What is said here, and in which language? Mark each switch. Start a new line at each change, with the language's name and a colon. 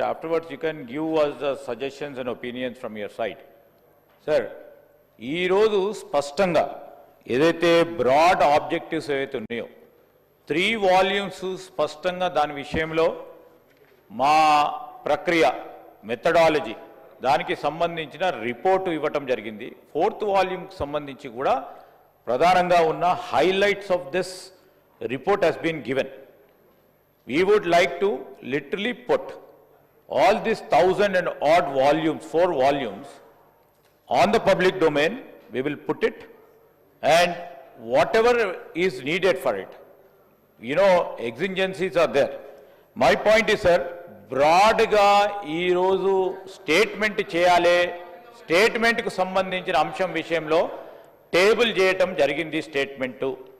English: Afterwards, you can give us the suggestions and opinions from your side.
Telugu: Sir, ఈ రోజు స్పష్టంగా ఏదైతే broad objectives ఏవైతే ఉన్నాయో 3 వాల్యూమ్స్ స్పష్టంగా దాని విషయంలో మా ప్రక్రియ మెథడాలజీ దానికి సంబంధించిన రిపోర్టు ఇవ్వటం జరిగింది. 4th వాల్యూమ్కి సంబంధించి కూడా ప్రధానంగా ఉన్న
English: Highlights of this report has been given. We would like to literally put all these 1000 and odd volumes, 4 volumes, on the public domain. We will put it, and whatever is needed for it, you know, exigencies are there. My point is, sir,
Telugu: బ్రాడ్గా ఈరోజు statement చేయాలి, స్టేట్మెంట్కు సంబంధించిన అంశం విషయంలో table చేయటం జరిగింది statement.